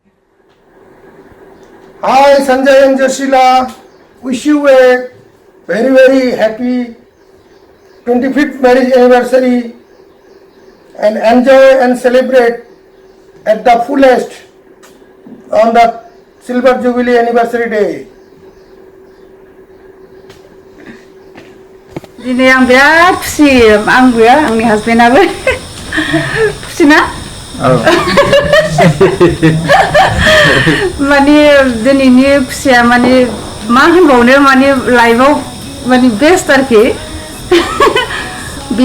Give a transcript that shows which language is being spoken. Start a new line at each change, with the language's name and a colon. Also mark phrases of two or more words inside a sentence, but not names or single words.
English: Hi Sanjay and Josila, wish you a very happy 25th marriage anniversary and enjoy and celebrate at the fullest on the Silver Jubilee anniversary day.
Bodo: दिनै आं बिराद खुसि आंबो आंनि हासबेन्डआबो खुसिना माने दिनैनि खुसिया माने मा होनबावनो माने लाइफआव माने बेस्ट आरोखि बे